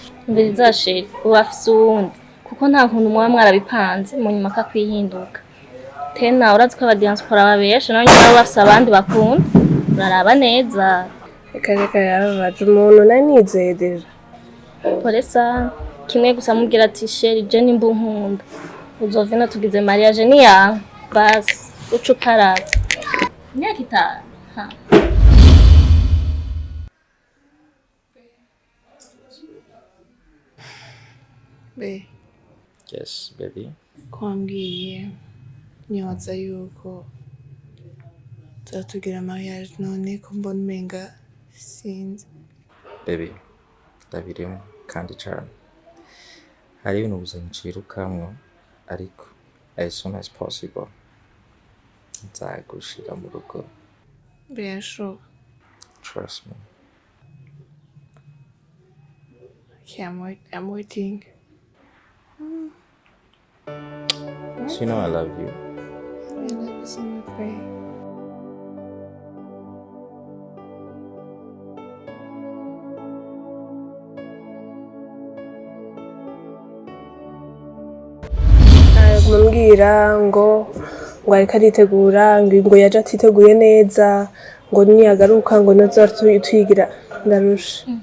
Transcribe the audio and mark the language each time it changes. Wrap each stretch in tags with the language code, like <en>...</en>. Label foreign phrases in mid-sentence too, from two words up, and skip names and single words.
<rn>mbere zashira uwafise uwundi kuko nta kuntu muba mwarabipanze mu nyuma akakwihinduka tena urazi ko abadiaspora babesha nawe nyuma bafise abandi bakunda uraraba neza reka yarabaje umuntu nari nizeye deja polesa kimwe gusa mubwira ati sheri je nimba unkunda uzovina tugize mariage ni yawe basi uca ukarara imyaka 5 be</rn> <en>Yes, baby.</en> <rn>kwambwiye nyoza yuko tugira mariage none ko mbona umenga sinzi Baby, ndabirimo kandi cyane. Hari ibintu buzanye cirukamwo ariko</rn> <en>as soon as possible.</en> <rn>Nzagushira mu rugo.</rn> <fr>bien sure.</fr> <en>Trust me. Okay, I'm waiting. So you know I love you. I love you so much, babe.</en> <rn>Kumubwira ngo ariko aritegura ngo yaje atiteguye neza ngo niyagaruka ngo nazo twigira ndarusha</rn>